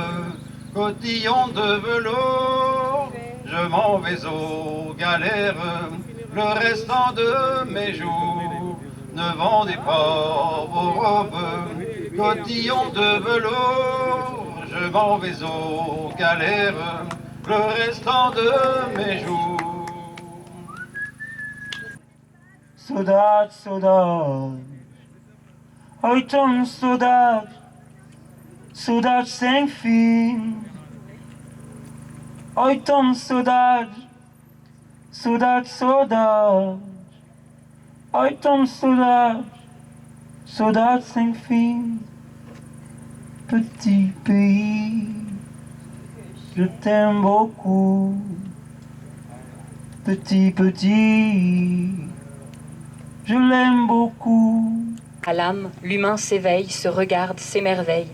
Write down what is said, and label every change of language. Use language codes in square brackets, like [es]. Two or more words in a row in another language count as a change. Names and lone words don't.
[fr] Cotillon de velours, je m'en vais aux galères le restant de mes jours. Ne vendez pas vos robes, cotillon de velours, je m'en vais aux galères le restant de mes jours. [pt] Saudade, saudade, oi tão saudade, saudade sem fim. Oi tão saudade, saudade, saudade. Oi tão saudade, saudade sem fim. [fr] Petit pays, je t'aime beaucoup. Petit, petit, je l'aime beaucoup. À l'âme, l'humain s'éveille, se regarde, s'émerveille.